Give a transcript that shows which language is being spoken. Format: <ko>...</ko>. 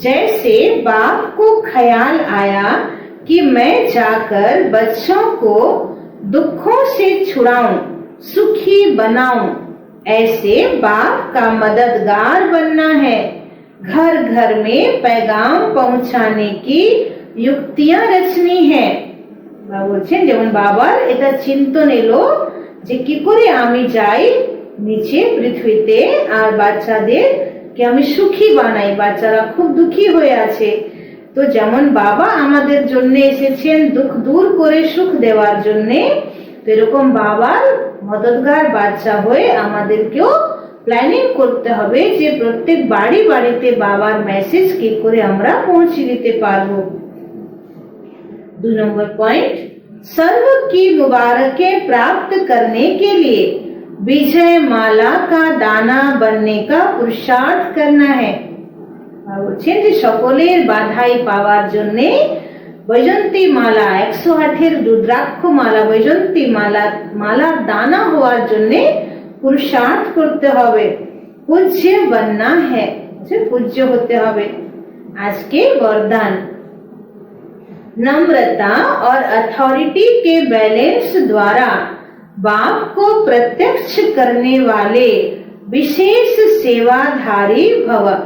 <hi>जैसे बाप को ख्याल आया कि मैं जाकर बच्चों को दुखों से छुड़ाऊं, सुखी बनाऊं, ऐसे बाप का मददगार बनना है। घर घर में पैगाम पहुंचाने की युक्तियां रचनी है।</hi> <bn>বলছেন যেমন বাবার এটা চিন্তন এলো যে কি করে আমি যাই নিচে পৃথিবীতে আর বাচ্চাদেরকে আমি সুখী বানাই, বাচ্চারা খুব দুঃখী হয়ে আছে। তো যেমন বাবা আমাদের জন্য এসেছেন দুঃখ দূর করে সুখ দেওয়ার জন্য, তো এরকম বাবার মদদগার বাচ্চা হয়ে আমাদেরকেও প্ল্যানিং করতে হবে যে প্রত্যেক বাড়ি বাড়িতে বাবার মেসেজ কি করে আমরা পৌঁছে দিতে পারবো।</bn> <hi>2 नंबर पॉइंट। सर्व की मुबारकें प्राप्त करने के लिए विजय माला का दाना बनने का पुरुषार्थ करना है।</hi> <bn>বলছেন যে সকলের বাধাই পাওয়ার জন্য বৈজন্তী মালা 108 রুদ্রাক্ষ মালা বৈজন্তী মালার দানা হওয়ার জন্য পুরুষার্থ করতে হবে।</bn> <hi>पूज्य बनना है, पूज्य होते হবে। आज के वरदान, नम्रता और अथॉरिटी के बैलेंस द्वारा बाप को प्रत्यक्ष करने वाले विशेष सेवाधारी भव।</hi>